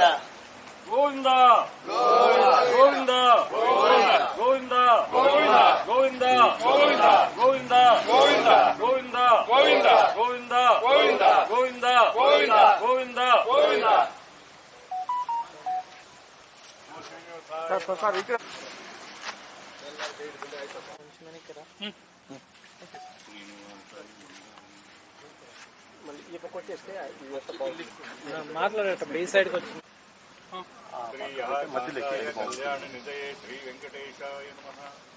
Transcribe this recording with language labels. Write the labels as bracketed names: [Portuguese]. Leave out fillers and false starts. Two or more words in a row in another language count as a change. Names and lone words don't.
[Sanskrit] ಗೋವಿಂದ ಗೋವಿಂದ ಗೋವಿಂದ ಗೋವಿಂದ ಗೋವಿಂದ ಗೋವಿಂದ ಗೋವಿಂದ ಗೋವಿಂದ ಗೋವಿಂದ ಗೋವಿಂದ ಗೋವಿಂದ ಗೋವಿಂದ ಗೋವಿಂದ ಗೋವಿಂದ ಗೋವಿಂದ ಗೋವಿಂದ [Telugu] మాట్లాడేట ఈ సైడ్కి వచ్చి [Sanskrit] కళ్యాణ నిదయే శ్రీ వెంకటేశాయ నమః.